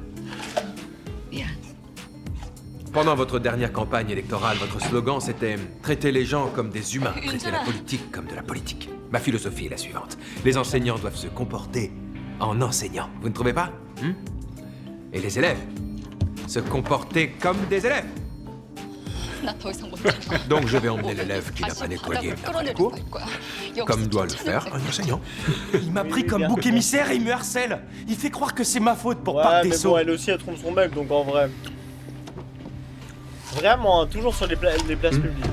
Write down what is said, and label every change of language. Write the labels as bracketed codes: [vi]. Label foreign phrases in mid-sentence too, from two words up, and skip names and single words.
[fr] Pendant votre dernière campagne électorale, votre slogan c'était « Traiter les gens comme des humains, traiter la politique comme de la politique ». Ma philosophie est la suivante. Les enseignants doivent se comporter en enseignants. Vous ne trouvez pas? Et les élèves se comporter comme des élèves. [ko] 나 더 이상 못 참아. [fr] Donc je vais emmener l'élève qui n'a pas nettoyé après les cours, comme doit le faire un enseignant. Il m'a pris comme bouc émissaire et il me harcèle. Il fait croire que c'est ma faute pour Ouais, Parc mais des bon, Sceaux. elle aussi, elle trompe son mec, donc en vrai. Vraiment, hein, toujours sur les places publiques.